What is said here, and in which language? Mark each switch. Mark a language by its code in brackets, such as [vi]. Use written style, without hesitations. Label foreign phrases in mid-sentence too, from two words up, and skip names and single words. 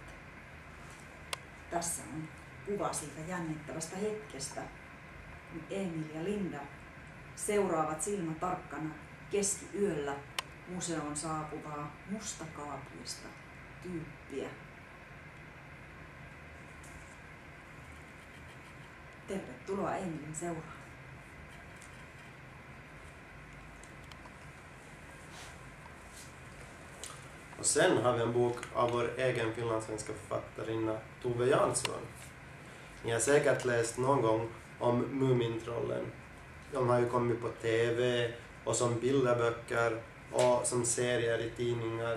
[fi] Tässä on kuva siitä jännittävästä hetkestä, kun Emil ja Linda seuraavat silmätarkkana keskiyöllä museoon saapuvaa mustakaapuista tyyppiä. Tervetuloa Emilin seuraan. [sv] Och sen har vi en bok av vår egen finlandssvenska författarinna Tove Jansson. Ni har säkert läst någon gång om Mumintrollen. De har ju kommit på TV och som bilderböcker och som serier i tidningar.